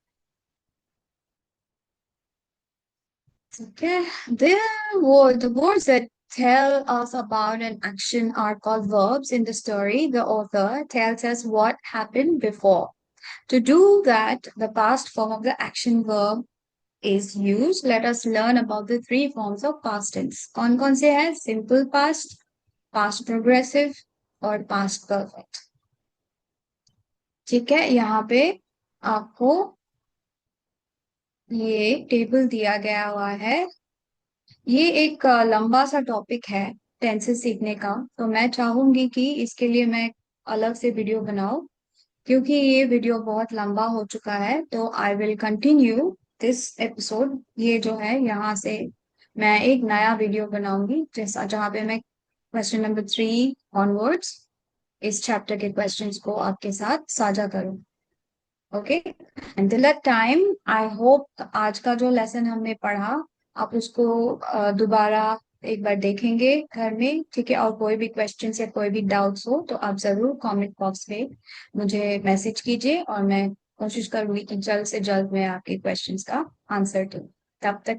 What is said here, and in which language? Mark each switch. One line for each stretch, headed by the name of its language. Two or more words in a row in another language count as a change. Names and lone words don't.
English: Okay, the words that tell us about an action are called verbs in the story. The author tells us what happened before. To do that, the past form of the action verb is used. Let us learn about the three forms of past tense.
Hindi: कौन से है?
English: Simple past, past progressive और past perfect.
Hindi: ठीक है, यहाँ पे आपको ये टेबल दिया गया हुआ है। ये एक लंबा सा टॉपिक है टेंसेस सीखने का, तो मैं चाहूंगी कि इसके लिए मैं अलग से वीडियो बनाऊं, क्योंकि ये वीडियो बहुत लंबा हो चुका है। तो
English: I will continue this episode.
Hindi: ये जो है यहाँ से मैं एक नया वीडियो बनाऊंगी, जैसा जहाँ पे मैं
English: question number 3 onwards
Hindi: इस चैप्टर के क्वेश्चंस को आपके साथ साझा करूं। ओके,
English: until that time I hope
Hindi: आज का जो लेसन हमने पढ़ा आप उसको दोबारा एक बार देखेंगे घर में, ठीक है? और कोई भी क्वेश्चन या कोई भी डाउट्स हो तो आप जरूर
English: comment box
Hindi: में मुझे मैसेज कीजिए, और मैं कोशिश करूंगी कि जल्द से जल्द मैं आपके क्वेश्चंस का आंसर दूं।